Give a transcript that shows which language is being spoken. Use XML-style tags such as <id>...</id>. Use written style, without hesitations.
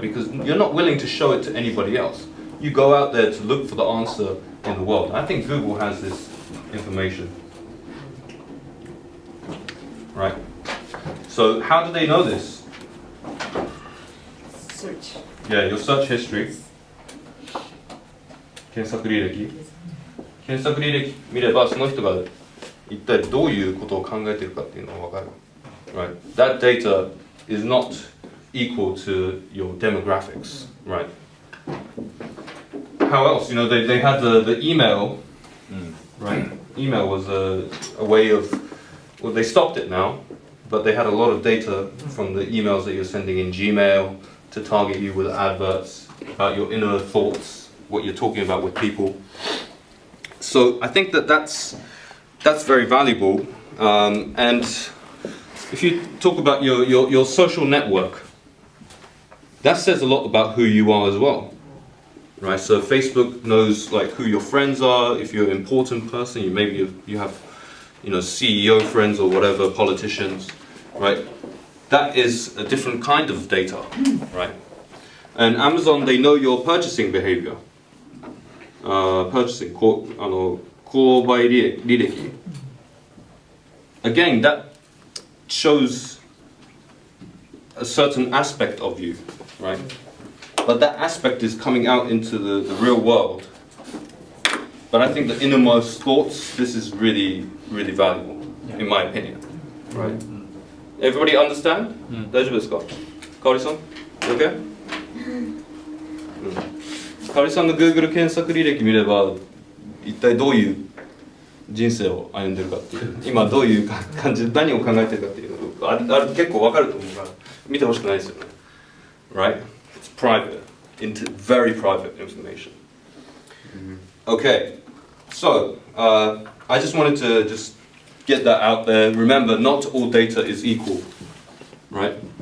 <en>Because you're not willing to show it to anybody else. You go out there to look for the answer in the world. I think Google has this information, right? So how do they know this? Search. Yeah, your search history.</en> <ja>検索履歴。検索履歴見ればその人が一体どういうことを考えているかっていうのがわかる。</ja> <en>Right. That data is not equal to your demographics, right? How else? They had the email, right? Email was a way of, well, they stopped it now, but they had a lot of data from the emails that you're sending in Gmail to target you with adverts about your inner thoughts, what you're talking about with people. So I think that's very valuable, and if you talk about your social network, that says a lot about who you are as well, right? So Facebook knows like who your friends are. If you're an important person, you have CEO friends or whatever, politicians, right? That is a different kind of data, right? And Amazon, they know your purchasing behavior. Purchasing,</en> <ja>購買履歴.</ja> <en>Again, that shows a certain aspect of you, right? But that aspect is coming out into the real world. But I think the innermost thoughts, this is really, really valuable, in my opinion, right? Everybody understand?</en> <ja>大丈夫ですか?</ja> <en>Kaori-san? Okay?</en> <ja>カオリさんの Google 検索履歴見れば一体どういう人生を歩んでるかっていう今どういう感じで何を考えてるかっていうのが結構わかると思うから見てほしくないですよね Right?</ja> <en>It's private, very private information. Okay, so I just wanted to just get that out there. Remember, not all data is equal, right?</en>